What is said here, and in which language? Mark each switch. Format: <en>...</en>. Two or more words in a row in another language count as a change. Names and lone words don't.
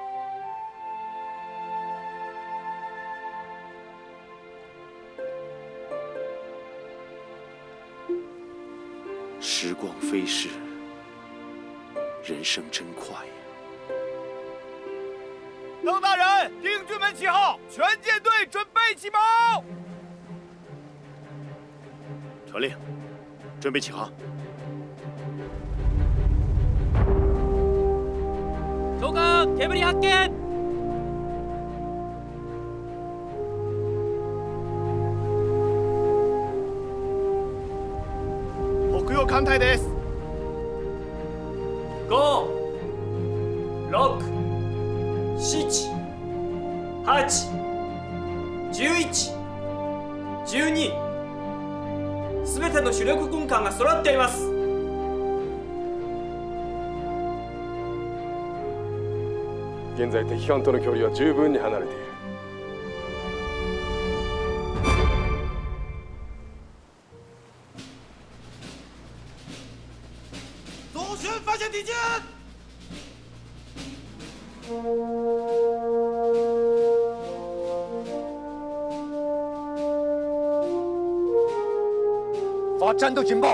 <zh>时光飞逝，人生真快呀！邓大人，丁军们起号，全舰队准备起锚。传令，准备起航。</zh> <ja>長官、煙発見。北洋艦隊です。 5、6、7、8、11、12、すべての主力軍艦が揃っています。現在敵艦との距離は十分に離れている。</ja> <zh>左旋发现敌舰！发战斗警报！</zh>